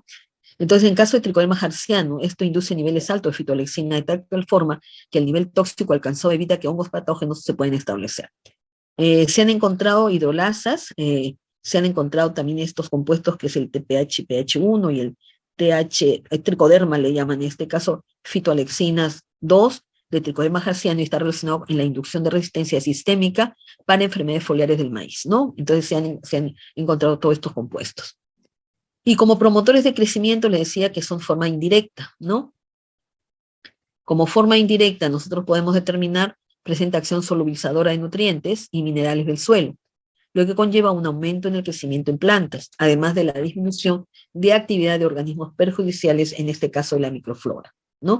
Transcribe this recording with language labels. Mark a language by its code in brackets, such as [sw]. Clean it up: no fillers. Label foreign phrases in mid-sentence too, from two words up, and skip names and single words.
[es] Entonces, en caso de Tricoderma harzianum, esto induce niveles altos de fitoalexina de tal forma que el nivel tóxico alcanzado evita que hongos patógenos se pueden establecer. Se han encontrado hidrolasas, se han encontrado también estos compuestos que es el TPH, PH1 y el tricoderma le llaman en este caso fitoalexinas 2 de Tricoderma harzianum y está relacionado en la inducción de resistencia sistémica para enfermedades foliares del maíz, ¿no? Entonces se han encontrado todos estos compuestos. Y como promotores de crecimiento les decía que son forma indirecta, ¿no? Como forma indirecta nosotros podemos determinar presenta acción solubilizadora de nutrientes y minerales del suelo, lo que conlleva un aumento en el crecimiento en plantas, además de la disminución de actividad de organismos perjudiciales, en este caso de la microflora, ¿no?